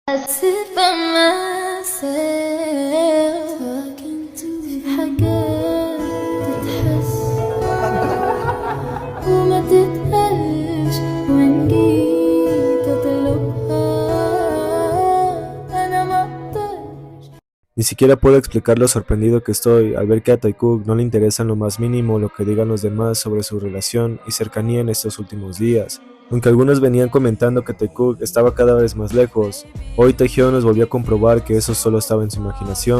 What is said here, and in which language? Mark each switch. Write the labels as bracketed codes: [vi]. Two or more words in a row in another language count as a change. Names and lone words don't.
[en] sit by myself talking to [ar] في حاجات تتحس وما تتقالش وإن جيت أطلبها أنا مقدرش. [es] Ni siquiera puedo explicar lo sorprendido que estoy al ver que a Taekook no le interesa en lo más mínimo lo que digan los demás sobre su relación y cercanía en estos últimos días. Aunque algunos venían comentando que Taekook estaba cada vez más lejos, hoy Taehyun nos volvió a comprobar que eso solo estaba en su imaginación.